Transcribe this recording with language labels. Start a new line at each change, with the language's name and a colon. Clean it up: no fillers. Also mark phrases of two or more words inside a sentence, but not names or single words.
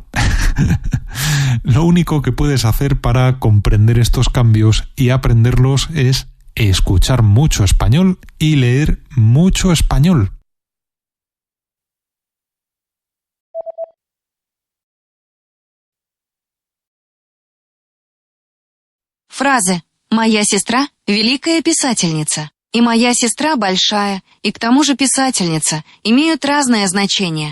Spanish: Lo único que puedes hacer para comprender estos cambios y aprenderlos es escuchar mucho español y leer mucho español.
Russian: Фразы «Моя сестра – великая писательница» и «Моя сестра большая» и к тому же писательница имеют разное значение.